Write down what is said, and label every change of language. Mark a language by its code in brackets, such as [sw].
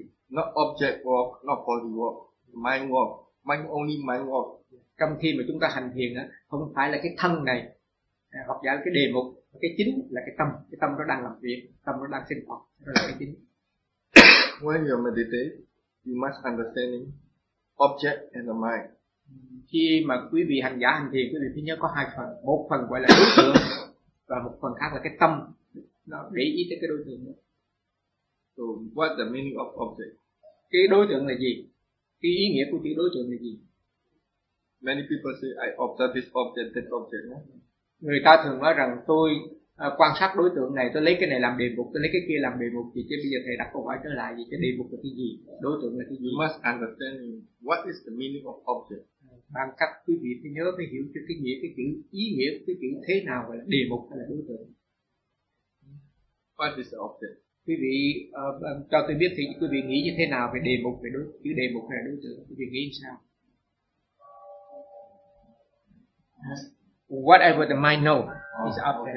[en] Not object work, not body work, mind work. mind only mind work. [vi] Trong khi mà chúng ta hành thiền á, không phải là cái thân này, hoặc giả là cái đề mục, cái chính là cái tâm nó đang làm việc, tâm nó đang sinh hoạt, đó là cái chính. [en] When you meditate, you must understand object and the mind. [vi] Khi mà quý vị hành giả hành thiền, quý vị phải nhớ có hai phần, một phần gọi là đối tượng và một phần khác là cái tâm, nó để ý tới cái đối tượng đó. [en] So what the meaning of object? [vi] Cái đối tượng là gì? Cái ý nghĩa của chữ đối tượng là gì? [en] Many people say I observe this object, that object. Yeah? [vi] Người ta thường nói rằng tôi quan sát đối tượng này, tôi lấy cái này làm đề mục, tôi lấy cái kia làm đề mục. Thì bây giờ thầy đặt câu hỏi trở lại gì? Cái đề mục là cái gì? Đối tượng là cái gì? [en] You must understand what is the meaning of object. [vi] Bằng cách quý vị phải nhớ, phải hiểu cho cái nghĩa, cái chữ ý nghĩa của cái chữ thế nào gọi là đề mục hay là đối tượng. [en] What is the object? [vi] Quý vị cho tôi biết thì quý vị nghĩ như thế nào về đề mục, về đối chữ đề mục hay là đối tượng? Quý vị nghĩ sao? [en] Whatever the mind know is object.